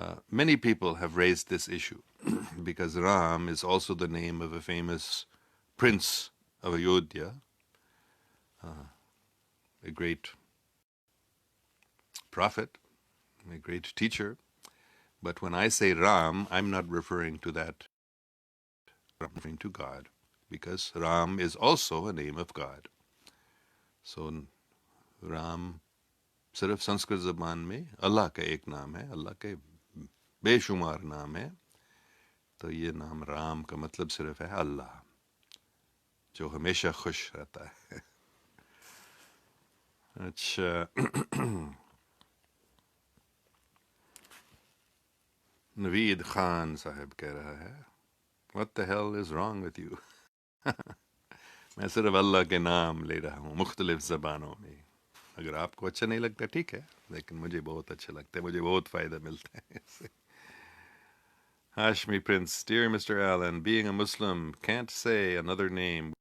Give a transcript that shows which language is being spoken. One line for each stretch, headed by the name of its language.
English: Many people have raised this issue because Ram is also the name of a famous prince of Ayodhya, a great prophet, a great teacher. But when I say Ram, I'm not referring to that. I'm referring to God, because Ram is also a name of God. So
Hindi: Ram सिर्फ संस्कृत ज़बान में अल्लाह का एक नाम है, अल्लाह के बेशुमार नाम है। तो ये नाम राम का मतलब सिर्फ है अल्लाह, जो हमेशा खुश रहता है। अच्छा, नवीद खान साहब कह रहा है,
English: What the hell is wrong with you?
Hindi: मैं सिर्फ अल्लाह के नाम ले रहा हूँ मुख्तलिफ ज़बानों में। अगर आपको अच्छा नहीं लगता ठीक है, लेकिन मुझे बहुत अच्छा लगता है, मुझे बहुत फ़ायदा मिलता है इससे।
English: Hashmi Prince, dear Mr. Allan, being a Muslim can't say another name.